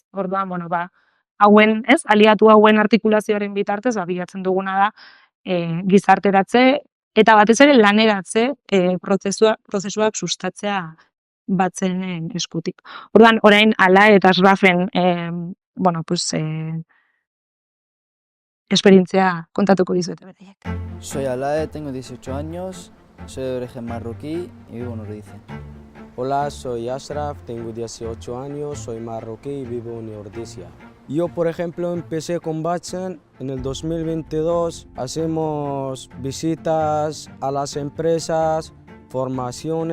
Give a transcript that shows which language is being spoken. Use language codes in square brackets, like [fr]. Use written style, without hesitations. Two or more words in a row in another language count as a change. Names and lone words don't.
[eu] Orduan, bueno, hauen, ez, aliatu hauen artikulazioaren bitartez, bilatzen duguna da gizarteratze eta batez ere laneratze prozesuak sustatzea batzenen eskutik. Orduan, orain Ala eta Asrafen, [es] bueno, pues, [eu] esperientzia kontatuko dizuete beraiek. [es] Soy Alae, tengo 18 años, soy de origen marroquí y vivo en Ordizia. Hola, soy Ashraf, tengo 18 años, soy marroquí y vivo en Ordizia. Yo, por ejemplo, empecé con Batzen en el 2022. Hacemos visitas a las empresas, formaciones.